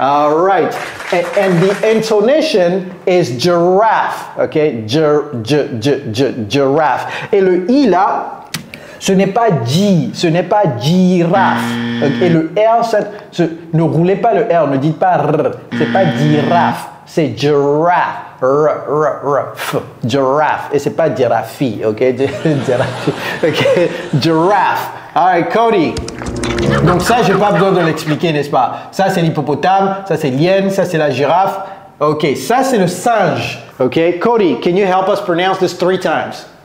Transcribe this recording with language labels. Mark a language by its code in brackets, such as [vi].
[en] All right, and the intonation is giraffe, okay? Giraffe. [fr] Et le i là, ce n'est pas J, ce n'est pas girafe. Et le R, ne roulez pas le R, ne dites pas R, c'est pas girafe. C'est giraffe, giraffe, et c'est pas giraffe, ok? [en] Giraffe, ok? Giraffe. Alright, Cody. [fr] Donc ça, j'ai pas besoin de l'expliquer, n'est-ce pas? Ça, c'est l'hippopotame, ça, c'est l'hyène, ça, c'est la girafe. Ok, ça, c'est le singe. [en] Ok, Cody, can you help us pronounce this 3 times?